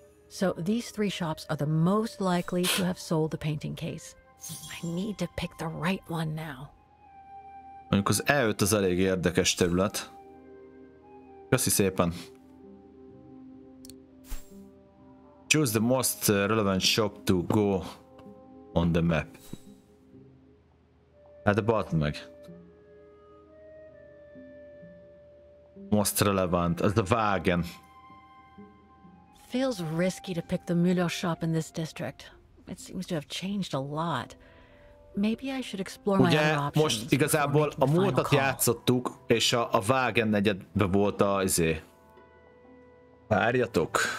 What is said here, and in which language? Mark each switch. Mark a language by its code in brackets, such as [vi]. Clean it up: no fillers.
[en] So these three shops are the most likely to have sold the painting case. I need to pick the right one now. [hu] Mondjuk az E5 az elég érdekes terület. Köszi szépen. [en] Choose the most relevant shop to go on the map. [hu] Hát a button meg. [en] Most relevant, [hu] az a Wagen. [en] Feels risky to pick the Müller shop in this district. It seems to have changed a lot. Maybe I should explore my other [hu] Ugye [en] options. [hu] most igazából a múltat játszottuk, és a Wagen negyedbe volt a izé. Várjatok.